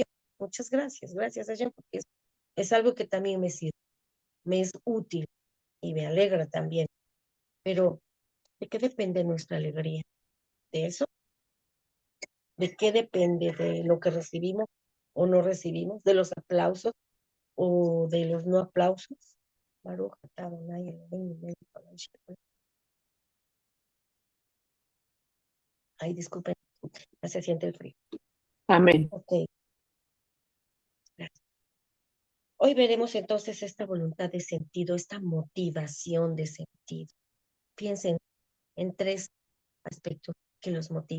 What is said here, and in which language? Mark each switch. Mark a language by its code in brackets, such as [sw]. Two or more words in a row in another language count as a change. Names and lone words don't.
[es] Muchas gracias Hashem, porque es algo que también me sirve, me es útil y me alegra también. Pero, ¿de qué depende nuestra alegría? ¿De eso? ¿De qué depende? ¿De lo que recibimos o no recibimos? ¿De los aplausos o de los no aplausos? [he] ברוך אתה אדוני אלוהינו מלך העולם שעולם. [es] Ay, disculpen, ya se siente el frío. Amén. Ok, gracias. Hoy veremos entonces esta voluntad de sentido, esta motivación de sentido. Piensen en tres aspectos que los motivan.